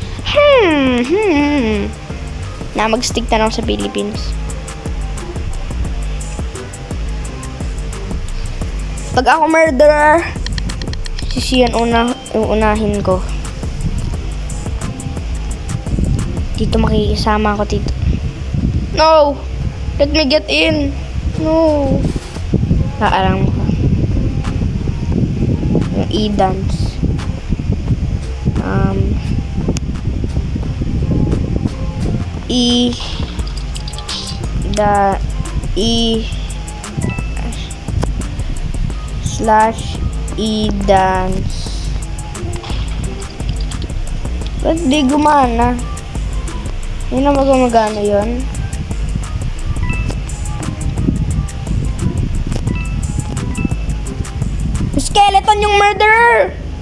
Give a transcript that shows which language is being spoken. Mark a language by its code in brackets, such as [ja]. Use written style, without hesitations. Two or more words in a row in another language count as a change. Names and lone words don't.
[tl] Na mag-stick na lang sa Philippines. Pag ako murderer, sisiyan unahin ko. Dito makikisama ako dito. [en] No! Let me get in. No. [tl] Alam ko. Yung E-dance. E/E-dance. Ba't di gumana? Hindi na magana yun. Skeleton yung murderer!